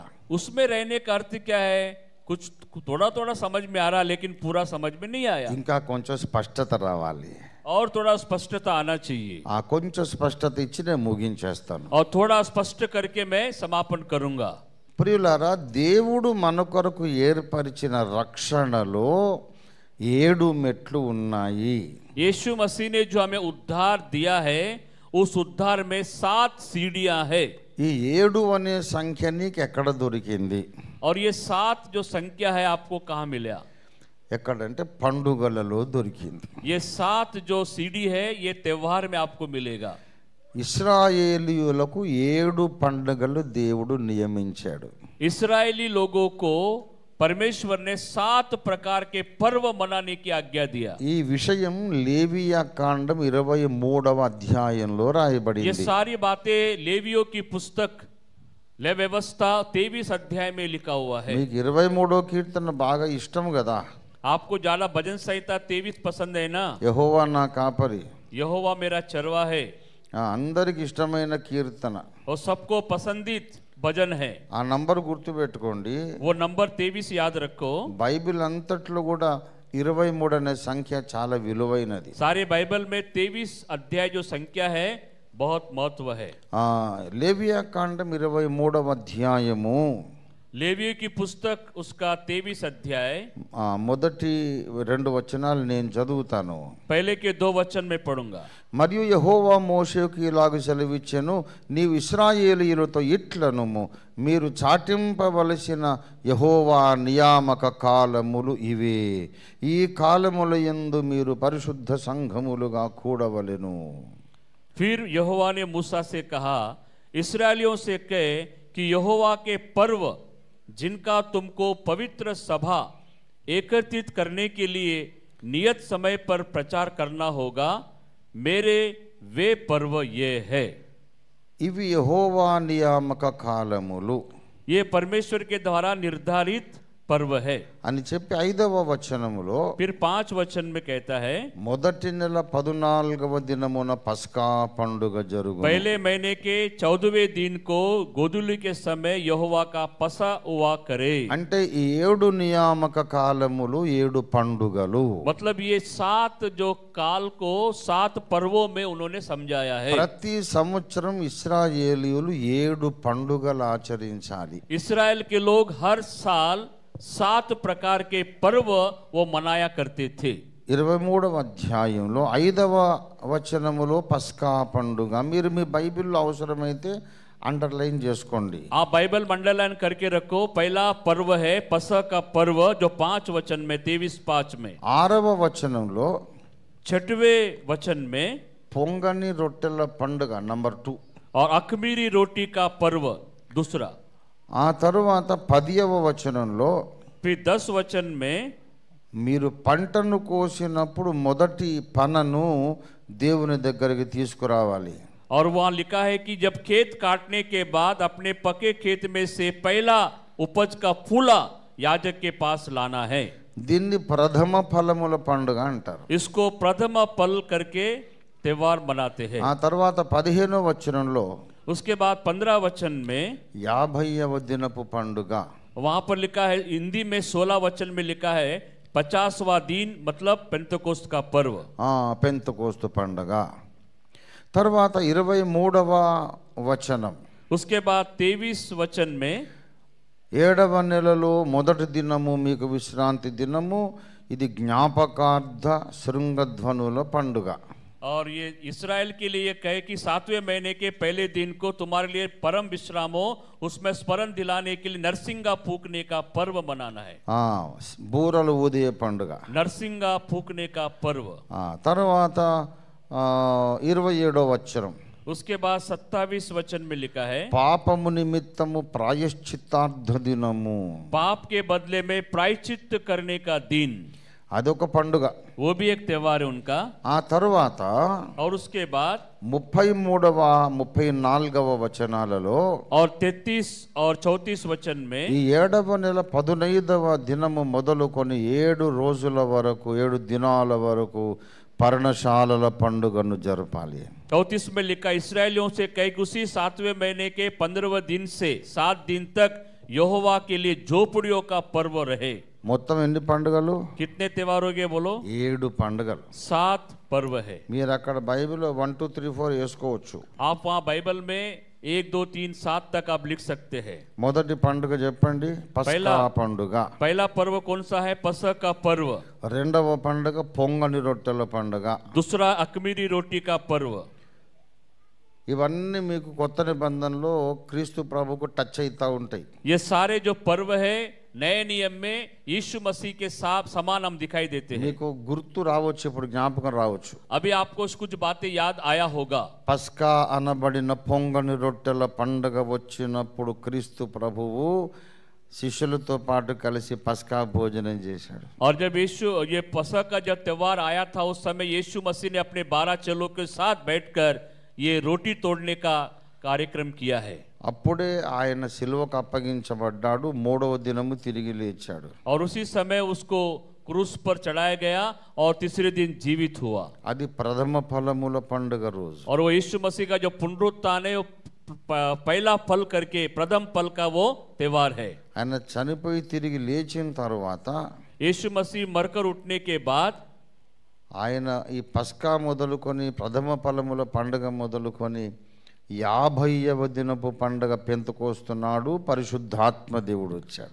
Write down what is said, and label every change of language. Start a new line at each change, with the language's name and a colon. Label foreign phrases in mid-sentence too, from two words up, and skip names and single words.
Hindi: उसमें रहने का अर्थ क्या है? कुछ थोड़ा थोड़ा समझ में आ रहा, लेकिन पूरा समझ में नहीं आया.
Telugu: ఇంకా కొంచెం స్పష్టత రావాలి.
Hindi: और थोड़ा स्पष्टता आना चाहिए.
Telugu: ఆ కొంచెం స్పష్టత ఇచ్చి నేను ముగించేస్తాను.
Hindi: और थोड़ा स्पष्ट करके मैं समापन करूंगा.
Telugu: ప్రియులారా, దేవుడు మన కొరకు ఏర్పరిచిన రక్షణలో 7 మెట్లు ఉన్నాయి.
Hindi: यीशु मसीह ने जो हमें उद्धार दिया है, उस उद्धार में 7 सीढ़ियां है.
Telugu: ఈ 7 అనే సంఖ్య నీకు ఎక్కడ దొరికింది?
Hindi: और ये 7 जो संख्या है आपको कहाँ मिला?
Telugu: ఎక్కడంటే పండుగలలో దొరికింది.
Hindi: ये 7 जो सीढ़ी है ये त्योहार में आपको मिलेगा.
Telugu: ఇశ్రాయేలీయులకు 7 పండుగలు దేవుడు నియమించాడు.
Hindi: इस्राएली लोगों को परमेश्वर ने 7 प्रकार के पर्व मनाने की आज्ञा दिया.
Telugu: ఈ విషయం లేవియా కాండం 23వ అధ్యాయంలో
Hindi: ये
Telugu: రాయబడింది.
Hindi: सारी बातें लेवियों की पुस्तक ले व्यवस्था 23 अध्याय में लिखा हुआ है.
Telugu: మీకు 23వ కీర్తన బాగా ఇష్టం కదా?
Hindi: आपको ज्यादा भजन संहिता 23 पसंद है ना?
Telugu: యెహోవా నా కాపరి,
Hindi: यहोवा मेरा चरवा है.
Telugu: అందరికి ఇష్టమైన కీర్తన.
Hindi: और सबको पसंदीद भजन है।
Telugu: ఆ నంబర్ గుర్తుపెట్టుకోండి.
Hindi: वो नंबर 23 याद रखो।
Telugu: బైబిల్ అంతట్లో కూడా 23 అనే సంఖ్య చాలా విలువైనది.
Hindi: सारे बाइबल में 23 अध्याय जो संख्या है बहुत महत्व है।
Telugu: లేవియా కాండం 23వ అధ్యాయము,
Hindi: लेवियों की पुस्तक उसका 23 अध्याय,
Telugu: మొదటి 2 వచనాలు నేను చదువుతాను.
Hindi: पहले के 2 वचन में पढ़ूंगा।
Telugu: మరియు యెహోవా మోషేకు ఇలాగ సెలవిచ్చెను, నీవు ఇశ్రాయేలీయులతో ఇట్లనుము, మీరు చాటింపవలసిన యెహోవా నియామక కాలములు ఇవే. ఈ కాలముల యందు మీరు పరిశుద్ధ సంఘములుగా కూడవలెను.
Hindi: फिर यहोवा ने मूसा से कहा, इस्राएलियों से कहे कि यहोवा के पर्व जिनका तुमको पवित्र सभा एकत्रित करने के लिए नियत समय पर प्रचार करना होगा, मेरे वे पर्व ये है।
Telugu: ఇవి యెహోవా నియామక కాలములు,
Hindi: ये परमेश्वर के द्वारा निर्धारित पर्व है
Telugu: అని చెప్పి 5వ వచనములో
Hindi: फिर 5 वचन में कहता है,
Telugu: మొదటి నెల 14వ దినమున పస్కా పండుగ జరుగును.
Hindi: पहले महीने के 14वें दिन को गोधूली के समय यहोवा का पसा हुआ करे।
Telugu: అంటే ఈ 7 నియామక కాలములు 7 పండుగలు.
Hindi: मतलब ये 7 जो काल को 7 पर्वों में उन्होंने समझाया है।
Telugu: ప్రతి సంవత్సరం ఇశ్రాయేలీయులు 7 పండుగలు ఆచరించాలి.
Hindi: इस्राएल के लोग हर साल 7 प्रकार के पर्व वो मनाया करते थे।
Telugu: 23వ అధ్యాయంలో 5వ వచనములో పస్కా పండుగ, మీరు మీ బైబిల్లో అవసరమైతే అండర్లైన్ చేసుకోండి.
Hindi: आप बाइबल मंडलाइन करके रखो। पहला पर्व है पसह का पर्व जो 5 वचन में 23:5 में।
Telugu: 6వ వచనంలో
Hindi: 6वें वचन में
Telugu: పొంగని రొట్టెల పండుగ నంబర్ 2,
Hindi: और अखमीरी रोटी का पर्व दूसरा।
Telugu: ఆ తరువాత 10వ వచనంలో
Hindi: फिर 10 वचन में
Telugu: మీరు పంటను కోసినప్పుడు మొదటి పనను దేవుని దగ్గరికి తీసుకురావాలి.
Hindi: और वहां लिखा है कि जब खेत काटने के बाद अपने पके खेत में से पहला उपज का फूला याजक के पास लाना है।
Telugu: దీన్ని ప్రథమ ఫలముల పండుగ అంటారు.
Hindi: इसको प्रथम फल करके त्योहार मनाते हैं।
Telugu: ఆ తర్వాత 15వ వచనంలో
Hindi: उसके बाद 15 वचन में
Telugu: 50వ దినపు పండుగ,
Hindi: वहां पर लिखा है, हिंदी में 16 वचन में लिखा है 50वां दिन मतलब पेंतकोस्त का पर्व।
Telugu: పెంతెకోస్తు పండుగ. తర్వాత 23వ వచనం,
Hindi: उसके बाद 23 वचन में
Telugu: 7వ నెలలో మొదటి దినము మీకు విశ్రాంతి దినము, ఇది జ్ఞాపకార్థ శృంగధ్వనుల పండుగ.
Hindi: और ये इस्राएल के लिए कहे कि 7वें महीने के पहले दिन को तुम्हारे लिए परम विश्राम हो, उसमें स्मरण दिलाने के लिए नरसिंगा फूकने का पर्व मनाना है।
Telugu: బూరలు ఊదే పండుగ.
Hindi: नरसिंगा फूकने का पर्व।
Telugu: తర్వాత 27వ వచనం,
Hindi: उसके बाद 27 वचन में लिखा है,
Telugu: పాపము నిమిత్తము ప్రాయశ్చిత్తార్థ దినము,
Hindi: पाप के बदले में प्रायश्चित्त करने का दिन,
Telugu: అదొక పండుగ.
Hindi: वो भी एक त्योहार है उनका।
Telugu: ఆ తర్వాత
Hindi: और उसके बाद
Telugu: 33వ 34వ వచనాలలో
Hindi: और 33 और 34 वचन में
Telugu: ఈ 7వ నెల 15వ దినము మొదలుకొని 7 రోజుల వరకు 7 దినాల వరకు పర్ణశాలల పండుగను జరపాలి.
Hindi: 34 में लिखा, इस्राएलियों से कहे कि उसी 7वें महीने के 15वें दिन से 7 दिन तक यहोवा के लिए झोपड़ियों का पर्व रहे।
Telugu: మొత్తం ఎన్ని పండుగలు?
Hindi: कितने त्योहार हो गए बोलो?
Telugu: 7 పండుగలు.
Hindi: 7 पर्व है।
Telugu: మీరు అక్కడ బైబిల్లో 1 2 3 4 వేసుకోవచ్చు.
Hindi: आप वहाँ बाइबल में 1 2 3 7 तक आप लिख सकते हैं।
Telugu: మొదటి పండుగ చెప్పండి, పస్కా పండుగ.
Hindi: पहला पर्व कौन सा है? पसह का पर्व।
Telugu: రెండవ పండుగ పొంగని రొట్టెల పండుగ.
Hindi: दूसरा अखमीरी रोटी का पर्व।
Telugu: ఇవన్నీ మీకు కొత్త నిబంధనలో క్రీస్తు ప్రభుకు టచ్ అవుతా ఉంటాయి.
Hindi: ये सारे जो पर्व है नए नियम में यीशु मसीह के साथ समान हम दिखाई देते हैं।
Telugu: మీకు గుర్తు రావచ్చు, ఇప్పుడు జ్ఞాపకం రావచ్చు.
Hindi: अभी आपको कुछ बातें याद आया होगा।
Telugu: పస్కా అనబడిన పొంగని రొట్టెల పండుగ వచ్చినప్పుడు క్రీస్తు ప్రభువు శిష్యులతో పాటు కలిసి పస్కా భోజనం చేశాడు.
Hindi: और जब यीशु ये पसह का जब त्योहार आया था उस समय यीशु मसीह ने अपने 12 चेलों के साथ बैठकर ये रोटी तोड़ने का कार्यक्रम किया है।
Telugu: అప్పుడే ఆయన సిలువకు అప్పగించబడ్డాడు, 3వ దినము తిరిగి లేచాడు.
Hindi: और उसी समय उसको क्रूस पर चढ़ाया गया और तीसरे दिन जीवित हुआ।
Telugu: అది ప్రథమ ఫలముల పండుగ రోజు.
Hindi: और वो यीशु मसीह का जो पुनरुत्थान है वो पहला फल करके प्रथम फल का वो त्योहार है।
Telugu: ఆయన చనిపోయి తిరిగి లేచిన తర్వాత
Hindi: यीशु मसीह मरकर उठने के बाद
Telugu: ఆయన ఈ పస్కా మొదలుకొని ప్రథమ ఫలముల పండుగ మొదలుకొని 50వ దినపు పండుగ పెంతెకోస్తు పరిశుద్ధాత్మ దేవుడు వచ్చాడు।